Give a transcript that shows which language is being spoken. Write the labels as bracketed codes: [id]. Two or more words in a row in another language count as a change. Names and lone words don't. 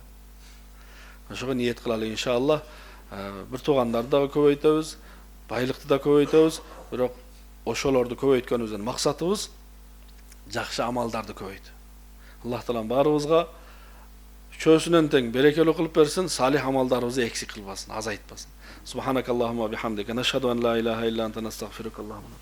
[ky] Ошого ниет кылалы иншалла. Бир туугандарды дагы көбөйтөбүз, байлыкты да көбөйтөбүз, бирок ошолорду көбөйткөнүбүздүн максатыбыз жакшы амалдарды көбөйтүү. Аллах таалам баарыбызга чөсүнөн тең берекелүү кылып берсин, салих амалдарыбызды эксик кылбасын, азайтпасын. [ar] سبحانك اللهم بحمدك نشهد أن لا إله إلا أنت نستغفرك.